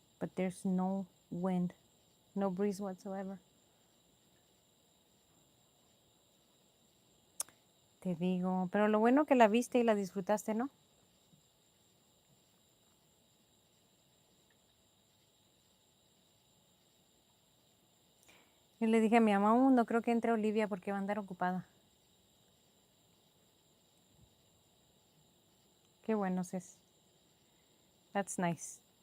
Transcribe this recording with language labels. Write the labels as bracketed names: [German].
[English] But there's no wind, no breeze whatsoever. [Spanish] Te digo, pero lo bueno que la viste y la disfrutaste, ¿no? Y le dije a mi mamá, no creo que entre Olivia porque va a andar ocupada. Qué bueno, sis. [English] That's nice.